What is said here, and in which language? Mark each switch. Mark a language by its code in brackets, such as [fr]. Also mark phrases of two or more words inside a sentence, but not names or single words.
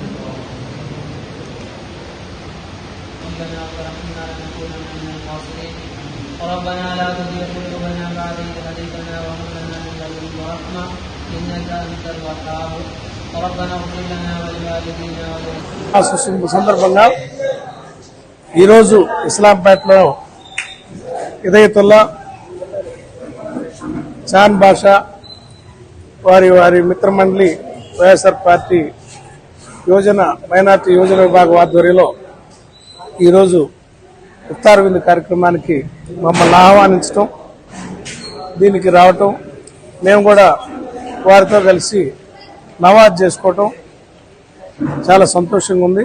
[ar] ربنا فرحنا لنكونن من الخاسرين ربنا لا تزغ قلوبنا بعد إذ هديتنا وهب لنا من لدنك رحمة إنك أنت الوهاب ربنا اغفر لنا ولوالدينا [te] సందర్భంగా ఈరోజు ఇస్లాంపేటలో హిదాయతుల్లా చాన్ బాషా వారి మిత్రమండలి వైఎస్ఆర్ పార్టీ మైనార్టీ యోజన విభాగం ఆధ్వర్యంలో ఈరోజు ఇఫ్తార్ విందు కార్యక్రమానికి మమ్మల్ని ఆహ్వానించడం, దీనికి రావటం, మేము కూడా వారితో కలిసి నవాజ్ చేసుకోవటం చాలా సంతోషంగా ఉంది.